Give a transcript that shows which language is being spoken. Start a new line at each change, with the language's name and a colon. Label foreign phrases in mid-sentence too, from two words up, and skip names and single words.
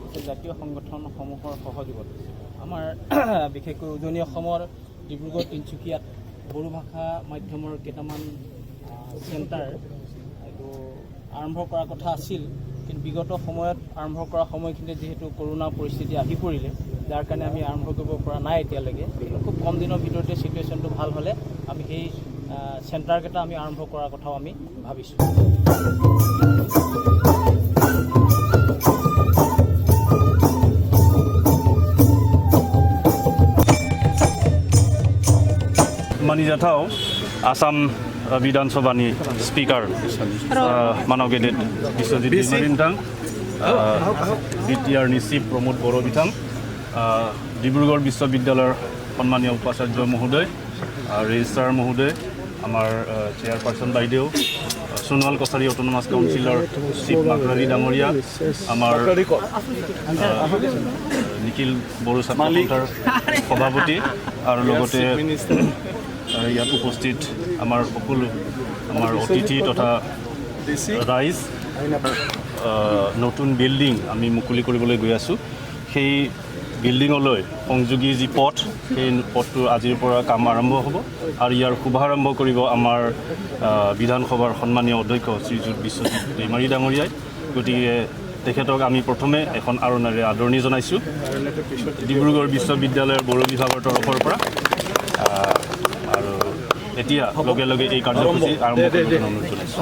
Assamese: কছাৰী জাতীয় সংগঠনসমূহৰ সহযোগত আমাৰ বিশেষকৈ উজনি অসমৰ ডিব্ৰুগড় তিনিচুকীয়াত বড়ো ভাষা মাধ্যমৰ কেইটামান চেণ্টাৰ এইটো আৰম্ভ কৰাৰ কথা আছিল কিন্তু বিগত সময়ত আৰম্ভ কৰা সময়খিনিত যিহেতু কৰোণা পৰিস্থিতি আহি পৰিলে যাৰ কাৰণে আমি আৰম্ভ কৰিব পৰা নাই এতিয়ালৈকে খুব কম দিনৰ ভিতৰতে চিটুৱেশ্যনটো ভাল হ'লে আমি সেই চেণ্টাৰকেইটা আমি আৰম্ভ কৰাৰ কথাও আমি ভাবিছোঁ
Bodo: मानिजाथाव आसाम विधानसभानि स्पिकार मानव गेदेर बिश्वजित दैमारि बिथां BTRनि चिफ प्रमोद बर' बिथां
Assamese: ডিব্ৰুগড় বিশ্ববিদ্যালয়ৰ সন্মানীয় উপাচাৰ্য মহোদয় ৰেজিষ্ট্ৰাৰ মহোদয় আমাৰ চেয়াৰপাৰ্ছন বাইদেউ সোনোৱাল কছাৰী অটোনোমাছ কাউন্সিলৰ চিফ নাৰ্জাৰী ডাঙৰীয়া আমাৰ निखिल बड़ो ছাত্ৰ সন্থাৰ সভাপতি আৰু লগতে ইয়াত উপস্থিত আমাৰ সকলো আমাৰ অতিথি তথা ৰাইজ নতুন বিল্ডিং আমি মুকলি কৰিবলৈ গৈ আছোঁ সেই বিল্ডিঙলৈ সংযোগী যি পথ সেই পথটো আজিৰ পৰা কাম আৰম্ভ হ'ব আৰু ইয়াৰ শুভাৰম্ভ কৰিব আমাৰ বিধানসভাৰ সন্মানীয় অধ্যক্ষ শ্ৰীযুত বিশ্বজিত दैमारि ডাঙৰীয়াই গতিকে তেখেতক আমি প্ৰথমে এখন আৰণেৰে আদৰণি জনাইছোঁ ডিব্ৰুগড় বিশ্ববিদ্যালয়ৰ বড়ো বিভাগৰ তৰফৰ পৰা আৰু এতিয়া লগে লগে এই কাৰ্যসূচী আৰম্ভ কৰিবলৈ অনুৰোধ জনাইছোঁ